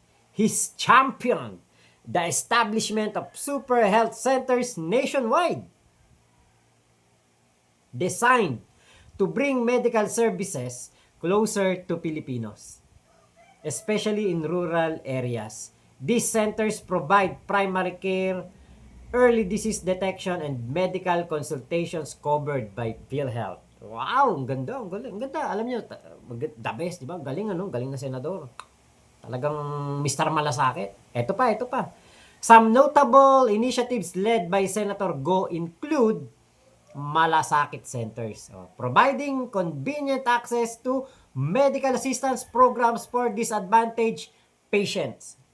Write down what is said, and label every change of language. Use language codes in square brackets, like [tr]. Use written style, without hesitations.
[en] He's championed the establishment of super health centers nationwide, designed to bring medical services closer to Filipinos, especially in rural areas. These centers provide primary care, early disease detection, and medical consultations covered by PhilHealth. [tl] Wow, ang ganda, ang galing. Ang ganda, alam niyo, the best, di ba? Galing galing na senador. Talagang Mr. Malasakit. Ito pa. [en] Some notable initiatives led by Senator Go include Malasakit Centers, providing convenient access to medical assistance programs for disadvantaged patients.